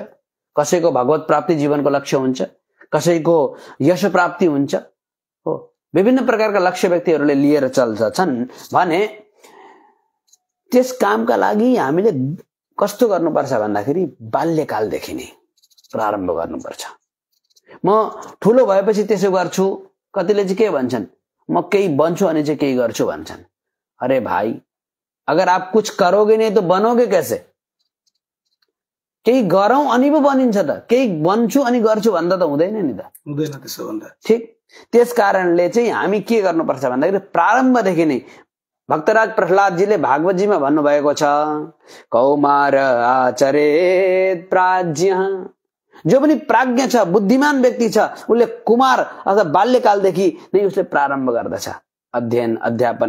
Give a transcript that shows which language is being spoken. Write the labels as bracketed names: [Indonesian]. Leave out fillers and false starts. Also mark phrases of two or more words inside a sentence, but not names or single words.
[Nepali] कसैको भगवत प्राप्ति जीवनको लक्ष्य हुन्छ, कसैको यश प्राप्ति हुन्छ, हो विभिन्न प्रकारका लक्ष्य व्यक्तिहरूले लिएर चल्छन् भने त्यस कामका लागि हामीले कस्तो गर्नुपर्छ भन्दाखेरि बाल्यकालदेखि नै प्रारम्भ गर्नुपर्छ। म ठुलो भएपछि त्यसो गर्छु, कतिले चाहिँ के भन्छन् म केही बन्छु अनि चाहिँ केही गर्छु भन्छन्। [Hindi] अरे भाइ, अगर आप कुछ करोगे नहीं तो बनोगे कैसे? [Nepali] केही गरौं अनि पो बनिन्छ त, केही बन्छु अनि गर्छु भन्दा त हुँदैन नि त, हुँदैन त्यसो भन्दा। ठीक, त्यस कारणले चाहिँ हामी के गर्नुपर्छ भन्दाखेरि प्रारम्भदेखि नै भक्तराज प्रहलादजीले भागवतजीमा भन्नुभएको छ [Sanskrit] कौमार आचरेत प्राज्ञ, [Nepali] जो पनि प्राज्ञ छ, बुद्धिमान व्यक्ति छ, उसले कुमार अथवा बाल्यकालदेखि नै उसले प्रारम्भ गर्दछ अध्ययन अध्यापन।